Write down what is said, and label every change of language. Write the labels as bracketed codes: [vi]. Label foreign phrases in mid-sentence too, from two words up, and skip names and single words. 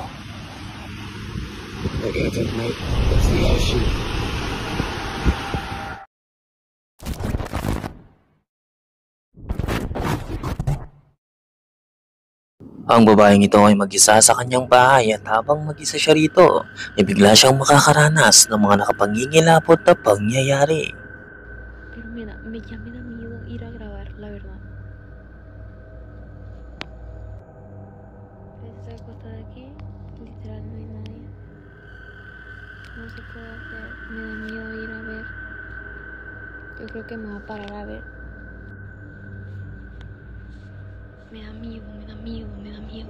[tl] Ang babaeng ito ay mag-isa sa kanyang bahay at habang mag-isa siya rito, ay bigla siyang makakaranas ng mga nakapangingilabot na pangyayari. [es] Pero ya me da miedo ir a grabar, la verdad. Estoy acostada aquí, literal no hay nadie. No se puede hacer, me da miedo ir a ver. Yo creo que me va a parar a ver. Me da miedo, me da miedo, me da miedo.